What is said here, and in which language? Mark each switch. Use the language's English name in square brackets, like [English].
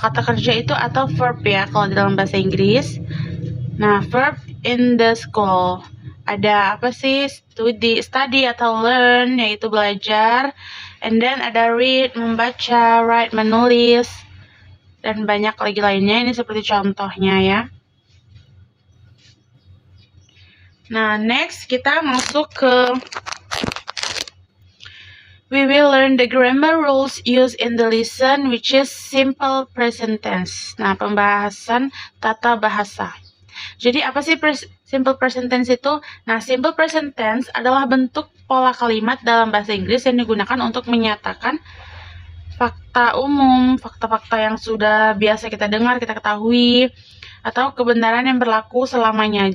[Indonesian] Kata kerja itu atau verb ya kalau di dalam bahasa Inggris. Nah, [English] verb in the school. [Indonesian] Ada apa sih? Study atau learn, yaitu belajar. [English] And then [Indonesian] ada read, membaca, write, menulis, dan banyak lagi lainnya. Ini seperti contohnya ya. [English] Nah, next [Indonesian] kita masuk ke [English] we will learn the grammar rules used in the lesson, which is simple present tense. [Indonesian] Nah, pembahasan tata bahasa. Jadi apa sih simple present tense itu? Nah, simple present tense adalah bentuk pola kalimat dalam bahasa Inggris yang digunakan untuk menyatakan fakta umum, fakta-fakta yang sudah biasa kita dengar, kita ketahui, atau kebenaran yang berlaku selamanya.